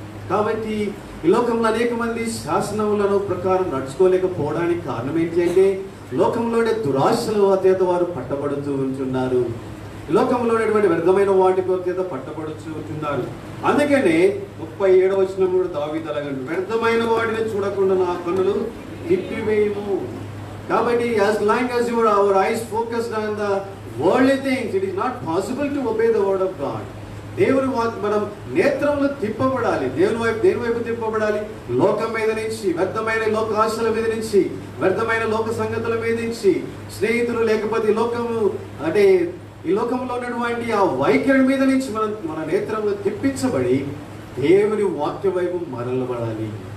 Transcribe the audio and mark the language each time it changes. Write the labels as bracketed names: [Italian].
[Telugu] కాబట్టి ఈ లోకంలో అనేక మంది శాసనములను ప్రకారం నడుచుకోలేకపోవడానికి కారణం ఏంటి అంటే లోకంలోనే దురాశలు అతేత వారు పట్టబడుతూ ఉంటున్నారు. లోకంలో ఉన్నటువంటి వ్యర్థమైన వాటి చేత పట్టబడుతూ ఉంటున్నారు. అందుకనే 37వ వచనం కూడా దావీదు అలాగంటే, వ్యర్థమైన వాటిని చూడకుండా నా కన్నులు తిప్పివేయము. కాబట్టి [English] as long as our eyes focused on the worldly things, it is not possible to obey the word of God. [Telugu] దేవుని మనం నేత్రములు తిప్పబడాలి. దేని వైపు తిప్పబడాలి? లోకం మీద నుంచి, వ్యర్థమైన లోక ఆశల మీద నుంచి, వ్యర్థమైన లోక సంగతుల మీద నుంచి, స్నేహితులు లేకపోతే లోకము అంటే ఈ లోకంలో ఉన్నటువంటి ఆ వైఖరి మీద నుంచి మన నేత్రములు తిప్పించబడి దేవుని వాక్య వైపు మరలబడాలి.